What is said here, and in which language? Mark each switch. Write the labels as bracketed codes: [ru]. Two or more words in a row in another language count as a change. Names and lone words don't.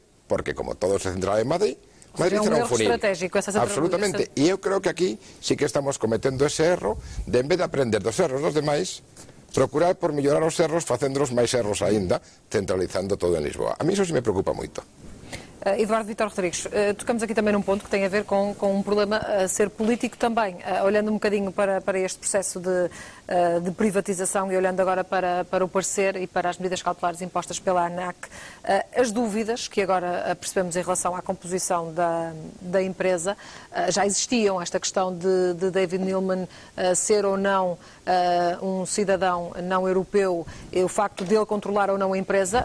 [gl] Porque como todo se centraba en Madrid, Madrid será un funil. Absolutamente. E eu creo que aquí sí que estamos cometendo ese erro de, en vez de aprender dos erros dos demais, procurar por mellorar os erros facéndolos máis erros aínda, centralizando todo en Lisboa. A mí iso sí me preocupa moito. [pt] Eduardo Vítor Rodrigues, tocamos aqui também num ponto que tem a ver com um problema a ser político também, olhando um bocadinho para este processo de privatização e olhando agora para o parecer e para as medidas cautelares impostas pela ANAC, as dúvidas que agora percebemos em relação à composição da empresa, já existiam, esta questão de David Neeleman ser ou não um cidadão não europeu, e o facto de ele controlar ou não a empresa.